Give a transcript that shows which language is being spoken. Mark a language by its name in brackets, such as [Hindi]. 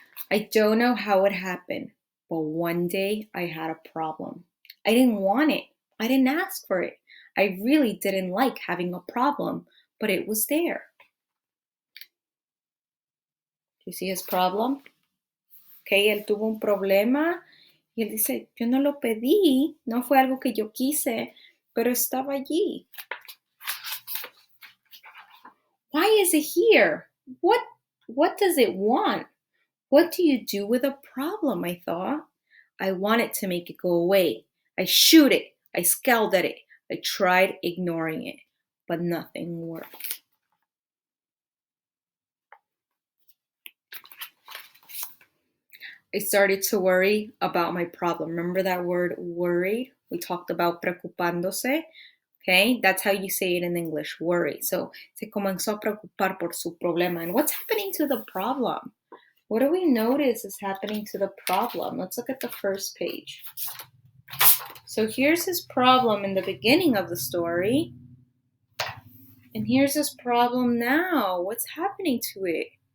[English] I don't know how it happened, but one day I had a problem. I didn't want it. I didn't ask for it. I really didn't like having a problem, but it was there. Do you see his problem? [Spanish] Okay, él tuvo un problema y él dice, yo no lo pedí, no fue algo que yo quise, pero estaba allí. [English] Why is it here? What does it want? What do you do with a problem? I thought. I wanted to make it go away. I shoot it. I scowled at it. I tried ignoring it, but nothing worked. I started to worry about my problem. Remember that word worried? We talked about preocupándose. Okay, that's how you say it in English, worry. [Spanish] So, se comenzó a preocupar por su problema. [English] And what's happening to the problem? What do we notice is happening to the problem? Let's look at the first page. So here's his problem in the beginning of the story. And here's his problem now. What's happening to it?